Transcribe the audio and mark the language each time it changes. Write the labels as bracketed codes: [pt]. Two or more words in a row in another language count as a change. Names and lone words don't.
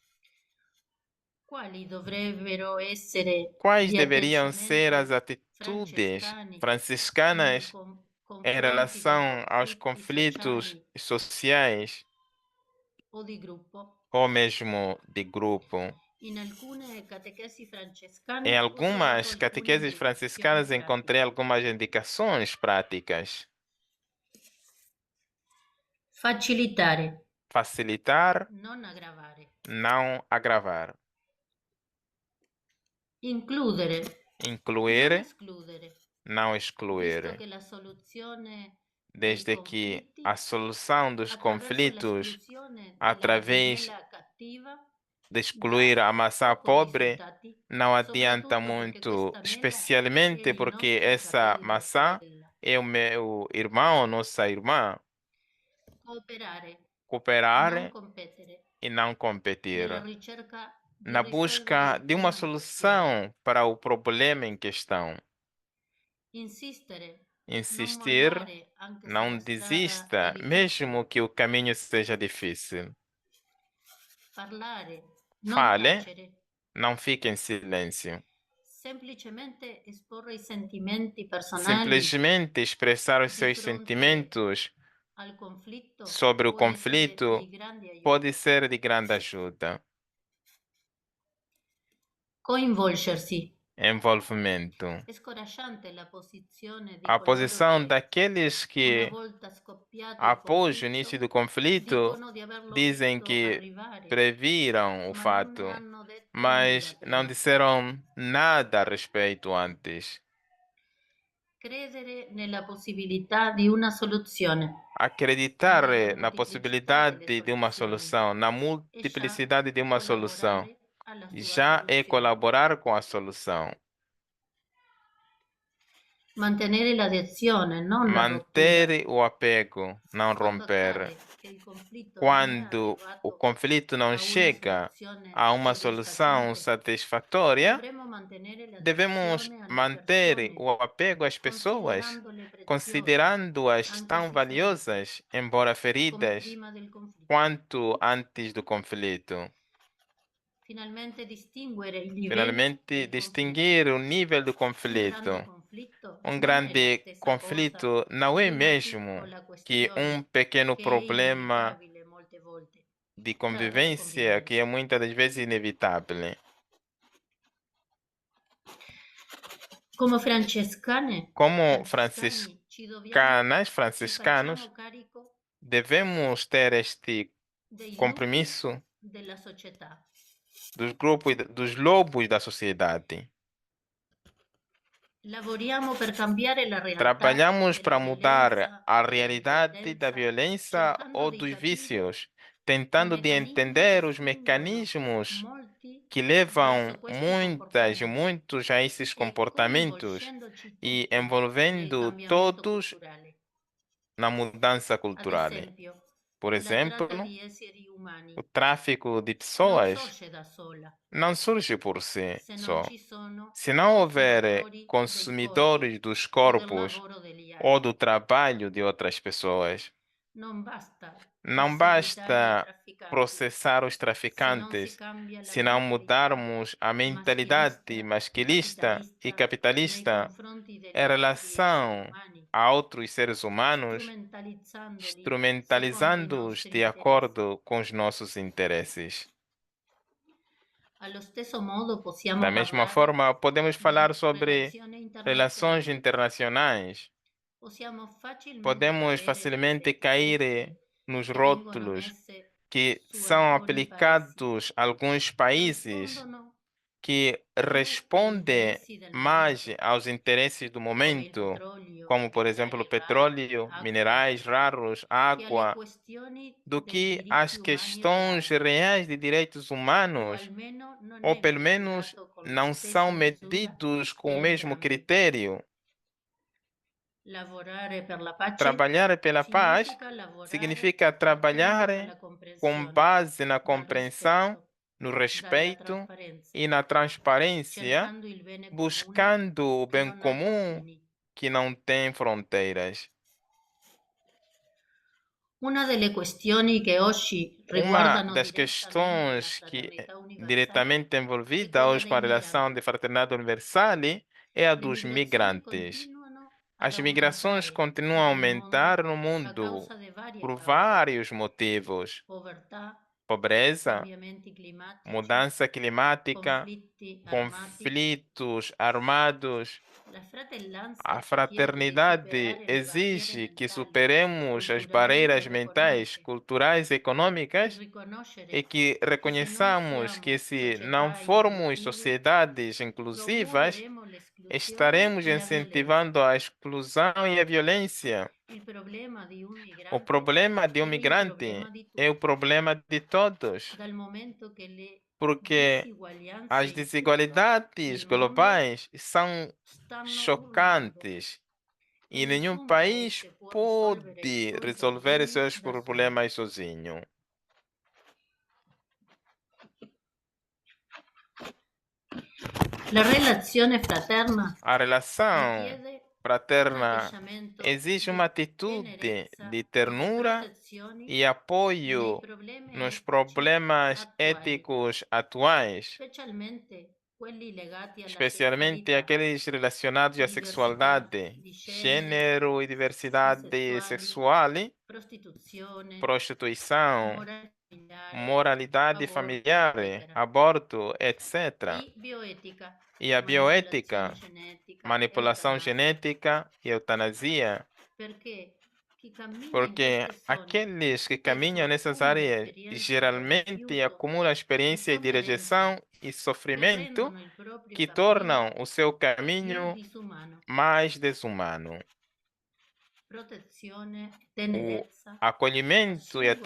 [pt] Quais deveriam ser as atitudes franciscanas em relação aos conflitos sociais ou mesmo de grupo? [it] In alcune catechesi francescane [pt] Em [it] ho [pt] algumas [it] trovato [pt] catequeses [it] alcune [pt] franciscanas [it] indicazioni [pt] encontrei [it] pratiche. [pt] algumas indicações práticas. [it] Facilitare, [pt] Facilitar, [it] non aggravare. [pt] não agravar. [it] Includere, non [pt] Incluir, [it] escludere. [pt] não [it] Visto [pt] excluir. [it] che la soluzione dei [pt] Desde que [it] conflitti [pt] a solução dos [it] attraverso [pt] conflitos [it] l'esclusione della [pt] através [it] gemella cattiva [pt] de excluir a maçã [it] pochi [pt] pobre [it] risultati, [pt] não adianta [it] soprattutto perché [pt] muito, [it] questa mela è [pt] especialmente [it] il [pt] porque [it] nostro [pt] essa [it] fratello, [pt] maçã [it] sorella. [pt] é o meu irmão, nossa irmã. [it] Cooperare, non [pt] Cooperar [it] competere, [pt] e não [it] nella [pt] competir. [it] ricerca di [pt] Na busca [it] risolvere [pt] de uma [it] una questione. [pt] solução para o problema em questão. [it] Insistere, non [pt] Insistir, [it] mollare anche se [pt] não [it] la strada è [pt] desista, [it] difficile. [pt] mesmo que o caminho seja difícil. [it] Parlare, non [pt] Fale, [it] tacere. [pt] não fique em silêncio. [it] Semplicemente esporre i sentimenti personali [pt] Simplesmente expressar os [it] di [pt] seus [it] fronte [pt] sentimentos [it] al conflitto [pt] sobre o [it] può essere [pt] conflito [it] di grande aiuto. [pt] pode ser de grande ajuda. [it] Coinvolgersi. [pt] Envolvimento. [it] È scoraggiante la posizione di [pt] A [it] coloro [pt] posição [it] che, [pt] daqueles [it] una [pt] que, [it] volta scoppiato il [pt] após o início do conflito, [it] dicono di averlo [pt] dizem [it] visto [pt] que [it] arrivare, [pt] previram o [it] ma [pt] fato, [it] non hanno detto [pt] mas [it] nulla [pt] não [it] prima. [pt] disseram nada a respeito antes. [it] Credere nella possibilità di una soluzione. [pt] Acreditar [it] Nella [pt] na [it] molteplicità [pt] possibilidade [it] delle [pt] de uma [it] soluzioni. [pt] solução, na [it] E [pt] multiplicidade de uma solução, [it] collaborare alla sua [pt] já é [it] soluzione. [pt] colaborar com a solução. [it] Mantenere l'adesione, non la rottura. [pt] Manter o apego, não [it] Quando [pt] romper. [it] accade che il conflitto non è [pt] Quando o [it] arrivato [pt] conflito não [it] a una [pt] chega [it] soluzione [pt] a uma solução [it] soddisfacente, [pt] satisfatória, [it] dovremmo mantenere [pt] devemos [it] l'adesione alle [pt] manter [it] persone, [pt] o apego às pessoas, [it] considerandole preziose, [pt] considerando-as [it] anche [pt] tão [it] se ferite, [pt] valiosas, embora [it] come [pt] feridas, [it] prima del conflitto. [pt] quanto antes do conflito. [it] Finalmente distinguere il livello [pt] Finalmente, [it] del [pt] distinguir o nível do [it] conflitto. Un grande [pt] conflito. [it] conflitto [pt] Um [it] non è la [pt] grande [it] stessa [pt] conflito [it] cosa [pt] não [it] di [pt] é [it] una [pt] mesmo [it] piccola [pt] que [it] questione [pt] pequeno [it] che è [pt] problema [it] inevitabile molte volte. [pt] de convivência que é muitas das vezes inevitável. [it] Come francescane, [pt] Como [it] ci dobbiamo [pt] franciscanos, [it] ci [pt] franciscanos, [it] facciamo carico [pt] devemos ter este [it] dei [pt] compromisso [it] lupi della società. [pt] dos grupos, dos lobos da sociedade. [it] Lavoriamo per cambiare la realtà [pt] Trabalhamos para [it] della [pt] mudar [it] violenza [pt] a [it] o della [pt] realidade da [it] dipendenza, [pt] violência [it] cercando [pt] ou [it] di [pt] dos [it] capire [pt] vícios, [it] i [pt] tentando de [it] meccanismi [pt] entender [it] che [pt] os [it] spingono [pt] mecanismos [it] molti [pt] que levam [it] verso questi [pt] muitos a esses [it] e [pt] comportamentos [it] coinvolgendoci [pt] e [it] tutti nel [pt] envolvendo [it] cambiamento [pt] todos [it] culturale. [pt] na mudança [it] Ad [pt] cultural. [it] esempio, [pt] Por [it] la [pt] exemplo, [it] tratta di esseri umani [pt] o tráfico de [it] non [pt] pessoas [it] sorge da sola, [pt] não surge por si [it] se non [pt] só. [it] ci sono [pt] Se não houver [it] consumatori [pt] consumidores [it] del [pt] dos [it] corpo o del [pt] corpos [it] lavoro degli [pt] ou [it] altri. [pt] do trabalho de outras pessoas, [it] Non basta [pt] não [it] perseguitare i [pt] basta [it] trafficanti [pt] processar os [it] se non si [pt] traficantes [it] cambia la [pt] se não [it] mentalità [pt] mudarmos a [it] maschilista [pt] mentalidade [it] e [pt] masquilista e [it] nei [pt] capitalista [it] confronti degli [pt] em [it] altri esseri [pt] relação [it] umani, [pt] a outros seres humanos, [it] strumentalizzandoli secondo i [pt] instrumentalizando-os [it] nostri [pt] de [it] interessi. [pt] acordo com os nossos interesses. [it] Allo stesso modo possiamo [pt] Da mesma [it] parlare [pt] forma, podemos [it] di [pt] falar sobre [it] relazioni [pt] relações [it] internazionali. [pt] internacionais. [it] Possiamo facilmente [pt] Podemos [it] cadere [pt] facilmente [it] nelle [pt] cair [it] etichette [pt] nos [it] che vengono [pt] rótulos [it] messe [pt] que [it] su [pt] são [it] alcuni [pt] aplicados a alguns países [it] rispondono [pt] que [it] più agli [pt] respondem [it] interessi del [pt] mais [it] momento, [pt] aos interesses do [it] come il [pt] momento, [it] petrolio, [pt] como, por [it] i [pt] exemplo, [it] minerali rari, [pt] petróleo, [it] acqua, [pt] minerais raros, [it] che alle [pt] água, [it] questioni [pt] do [it] dei [pt] que [it] diritti [pt] as [it] umani [pt] questões [it] reali, [pt] reais de direitos [it] o [pt] humanos, [it] almeno non [pt] ou [it] è [pt] pelo menos [it] misurato con la [pt] não [it] stessa [pt] são [it] misura [pt] medidos com [it] per [pt] o mesmo [it] entrambi. [pt] critério. [it] Lavorare per la pace [pt] Trabalhar pela paz [it] significa lavorare [pt] significa [it] partendo [pt] trabalhar [it] dalla [pt] com [it] comprensione, [pt] base na [it] dal [pt] compreensão, [it] rispetto, [pt] no [it] dalla [pt] respeito [it] trasparenza, [pt] e na transparência, [it] cercando il bene comune [pt] buscando o [it] che [pt] bem [it] non ha [pt] comum [it] confini. [pt] que não tem fronteiras. [it] Una delle questioni che oggi [pt] Uma [it] riguardano [pt] das [it] direttamente la [pt] questões que [it] fraternità universale [pt] diretamente [it] è [pt] envolvida [it] quella [pt] hoje com a [it] dei [pt] relação [it] migranti. [pt] de fraternidade universal é a [it] Le [pt] dos [it] migrazioni [pt] migrantes. [it] continuano ad [pt] As migrações [it] aumentare [pt] continuam a [it] nel mondo [pt] aumentar no [it] a [pt] mundo [it] causa di varie [pt] por [it] cause, [pt] vários motivos. [it] povertà, [pt] pobreza, [it] cambiamenti climatici, [pt] mudança climática, [it] conflitti armati. [pt] conflitos armados. [it] La fratellanza [pt] A [it] ci chiede di [pt] fraternidade [it] superare le [pt] exige [it] barriere [pt] que [it] mentali, [pt] superemos as [it] culturali [pt] barreiras [it] e [pt] mentais, [it] economiche [pt] culturais e [it] e [pt] econômicas [it] riconoscere [pt] e que reconheçamos que se não [it] società [pt] formos [it] inclusive, [pt] sociedades inclusivas, [it] promuoveremo l'esclusione [pt] estaremos [it] e la [pt] incentivando a exclusão e a violência. [it] violenza. Il problema di un [pt] O [it] migrante [pt] problema de um [it] è il [pt] migrante [it] problema di [pt] é o [it] tutti, [pt] problema de todos, [it] dal momento che le [pt] porque as [it] disuguaglianze [pt] desigualdades [it] nel mondo [pt] globais são [it] stanno urlando [pt] chocantes [it] e [pt] e nenhum [it] nessun [pt] país [it] paese può risolvere i [pt] pode [it] suoi [pt] resolver [it] problemi [pt] seus [it] da solo. [pt] problemas sozinho. [it] La relazione fraterna [pt] A relação [it] richiede un [pt] fraterna [it] atteggiamento [pt] exige [it] di [pt] uma atitude [it] tenerezza [pt] de [it] e [pt] ternura [it] protezione [pt] e [it] nei [pt] apoio [it] problemi [pt] nos [it] etici [pt] problemas [it] attuali, [pt] éticos atuais, [it] specialmente quelli legati alla [pt] especialmente [it] sessualità, [pt] aqueles relacionados à [it] diversità [pt] sexualidade, [it] di [pt] gênero e diversidade [it] sessuali, [pt] sexual, [it] prostituzione, [pt] prostituição, [it] moralità [pt] moralidade familiar, [it] eccetera. [pt] aborto, etc. [it] E bioetica, [pt] E a bioética, [it] genetica, [pt] manipulação [it] eutanasia. [pt] genética e eutanásia, [it] Perché chi cammina in [pt] porque [it] queste zone [pt] aqueles que [it] spesso [pt] caminham nessas [it] accumula [pt] áreas [it] esperienze [pt] geralmente [it] di [pt] acumulam experiência de [it] sofferenza [pt] rejeição e [it] che [pt] sofrimento [it] rendono il proprio [pt] que [it] cammino [pt] tornam o seu [it] più [pt] caminho [it] disumano. [pt] mais desumano. [it] Protezione, [pt] O [it] tenerezza [pt] acolhimento e a